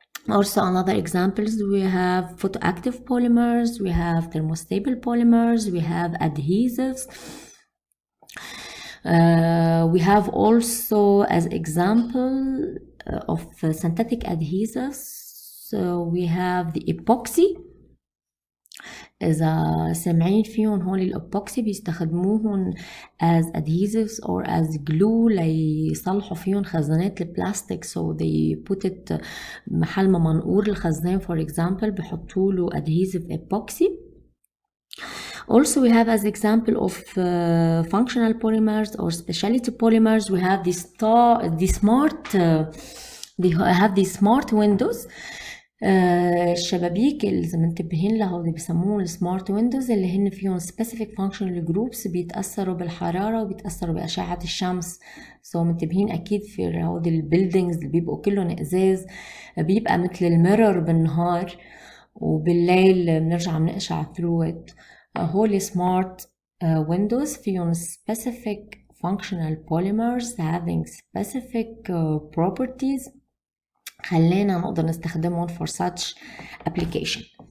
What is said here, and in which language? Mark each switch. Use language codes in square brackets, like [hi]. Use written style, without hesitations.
[en] Also, another examples, we have photoactive polymers, we have thermostable polymers, we have adhesives. We have also, as example of synthetic adhesives, so we have the epoxy. [ar] إذا سامعين فيهم هول الإبوكسي بيستخدموهم [en] as adhesives or as glue [ar] ليصلحوا فيهم خزانات البلاستيك, [en] so they put it [ar] محل ما منقور الخزان [en] for example [ar] بيحطوا له adhesive epoxy. [en] Also, we have as example of functional polymers or specialty polymers, we have these smart windows. [ar] الشبابيك اللي منتبهين لها اللي بيسموهم السمارت ويندوز, اللي هن فيهم [en] specific functional groups [ar] بيتأثروا بالحرارة وبيتأثروا بأشعة الشمس. so منتبهين أكيد في هودي البيلدينجز اللي بيبقوا كلهم إزاز, بيبقى مثل الميرور بالنهار وبالليل بنرجع بنقشع [en] through it. [ar] هول [en] smart windows [ar] فيهم [en] specific functional polymers having specific properties [ar] خلينا نقدر نستخدمهم [en] for such application.